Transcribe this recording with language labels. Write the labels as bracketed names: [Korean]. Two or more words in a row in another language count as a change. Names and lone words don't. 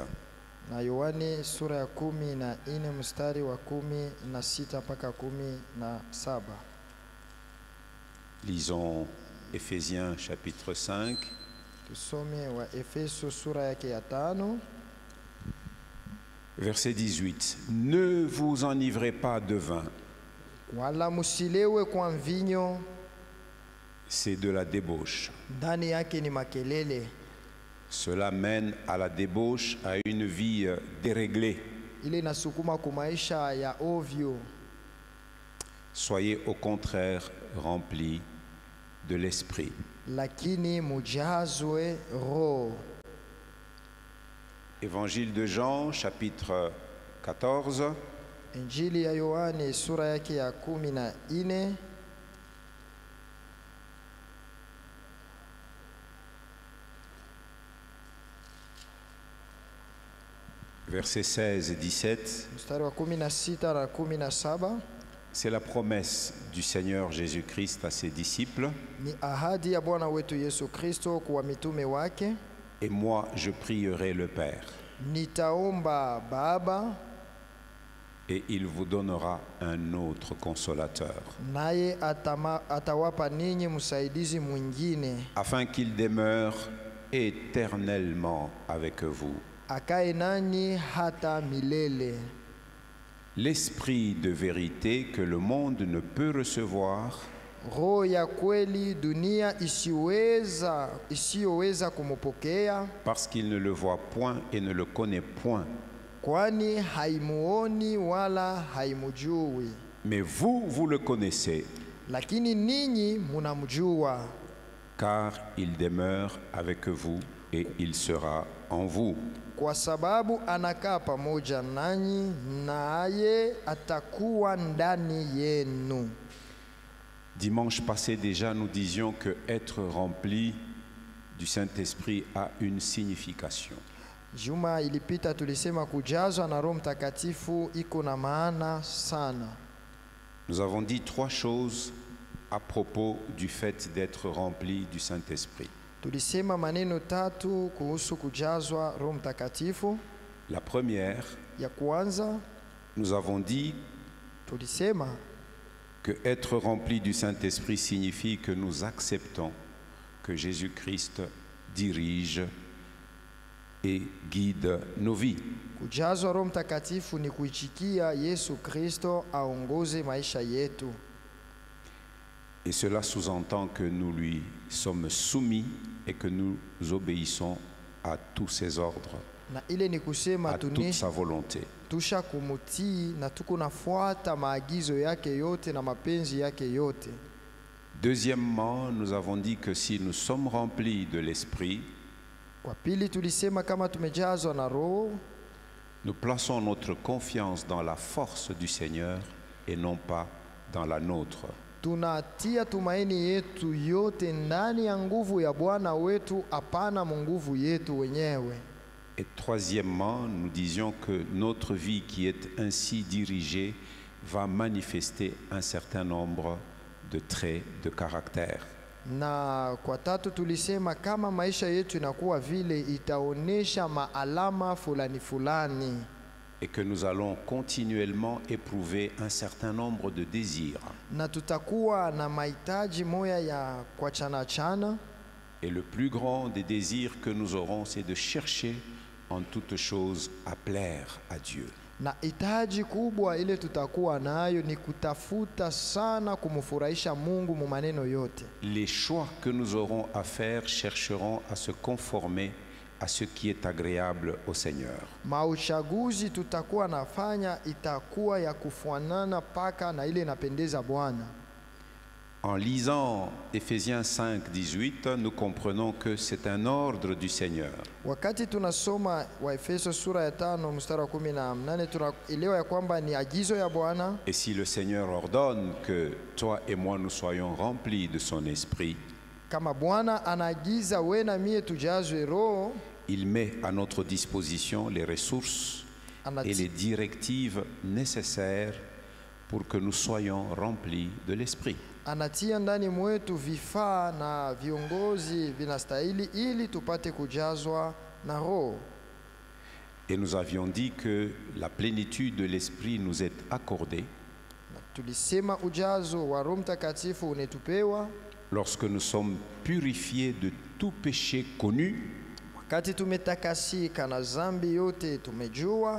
[Swahili] na Yohane sura ya 14 mstari wa 16 mpaka 17. [French] Lisons Éphésiens chapitre 5, [Swahili] Tusome wa Efeso sura yake ya 5, [French] verset 18. Ne vous enivrez pas de vin, [Swahili] wala musilewe kwa mvinyo, [French] c'est de la débauche. [Swahili] ndani yake ni makelele. [French] Cela mène à la débauche, à une vie déréglée. [Swahili] Ile nasukuma kumaisha ya ovyo. [French] Soyez au contraire remplis de l'esprit. [Swahili] Lakini mujazwe roho. [French] Évangile de Jean, chapitre 14, [Swahili] Injili ya Yohane sura yake ya 14, [French] versets 16 et 17. [Swahili] mstari wa 16 na 17. [French] C'est la promesse du Seigneur Jésus-Christ à ses disciples. [Swahili] Ni ahadi ya Bwana wetu Yesu Kristo kwa mitume wake. [French] Et moi, je prierai le Père, [Swahili] Nitaomba Baba, [French] et il vous donnera un autre consolateur, [Swahili] naye atawapa ninyi msaidizi mwingine, [French] afin qu'il demeure éternellement avec vous. [Swahili] akae nanyi hata milele. [French] L'esprit de vérité que le monde ne peut recevoir, [Swahili] roho ya kweli dunia isiyoweza kumupokea, [French] parce qu'il ne le voit point et ne le connaît point. [Swahili] kwani haimuoni wala haimujui. [French] Mais vous, vous le connaissez, [Swahili] Lakini ninyi munamjua, [French] car il demeure avec vous et il sera en vous. [Swahili] kwa sababu anakaa pamoja nanyi, naye atakuwa ndani yenu. [French] Dimanche passé déjà, nous disions que être rempli du Saint-Esprit a une signification. [Swahili] Juma ilipita tulisema kujazwa na Roho Mtakatifu iko na maana sana. [French] Nous avons dit 3 choses à propos du fait d'être rempli du Saint-Esprit. [Swahili] Tulisema maneno 3 kuhusu kujazwa Roho Mtakatifu. [French] La première, [Swahili] Ya kwanza [French] nous avons dit [Swahili] tulisema [French] que être rempli du Saint-Esprit signifie que nous acceptons que Jésus-Christ dirige et guide nos vies. [Swahili] kujazwa Roho Mtakatifu ni kuichikia Yesu Kristo aongoze maisha yetu. [French] Et cela sous-entend que nous lui sommes soumis et que nous obéissons à tous ses ordres, [Swahili] Na ile ni kusema [French] à toute sa volonté. [Swahili] tusha kumutii na tuko nafuata maagizo yake yote na mapenzi yake yote. [French] Deuxièmement, nous avons dit que si nous sommes remplis de l'Esprit, [Swahili] Kwa pili tulisema kama tumejazwa na Roho, [French] nous plaçons notre confiance dans la force du Seigneur et non pas dans la nôtre. [Swahili] tunatia tumaini yetu yote ndani ya nguvu ya Bwana wetu, hapana nguvu yetu wenyewe. [French] Et troisièmement, nous disions que notre vie qui est ainsi dirigée va manifester un certain nombre de traits de caractère. [Swahili] Na kwa tatu tulisema kama maisha yetu inakuwa vile, itaonesha maalama fulani fulani, [French] Et que nous allons continuellement éprouver un certain nombre de désirs. [Swahili] na tutakuwa na mahitaji moya ya kwa chana. [French] Et le plus grand des désirs que nous aurons, c'est de chercher en toutes choses à plaire à Dieu. [Swahili] Na hitaji kubwa ile tutakuwa nayo ni kutafuta sana kumfurahisha Mungu mu maneno yote. [French] Les choix que nous aurons à faire chercheront à se conformer à ce qui est agréable au Seigneur. [Swahili] Mauchaguzi tutakuwa nafanya itakuwa ya kufuanana paka na ile inapendeza Bwana. [French] En lisant Éphésiens 5, 18, nous comprenons que c'est un ordre du Seigneur. [Swahili] Wakati tunasoma Waefeso sura ya 5 mstari wa 18, tunaelewa ya kwamba ni agizo ya Bwana. [French] Et si le Seigneur ordonne que toi et moi nous soyons remplis de son esprit, [Swahili] Kama Bwana anaagiza we na mie tujazwe Roho, [French] il met à notre disposition les ressources et les directives nécessaires pour que nous soyons remplis de l'esprit. [Swahili] anatia ndani mwetu vifaa na viongozi vinastahili ili tupate kujazwa na Roho. [French] Et nous avions dit que la plénitude de l'esprit nous est accordée [Swahili] Tulisema ujazo wa Roho Mtakatifu unetupewa [French] lorsque nous sommes purifiés de tout péché connu [Swahili] wakati tumetakasika na zambi yote tumejua,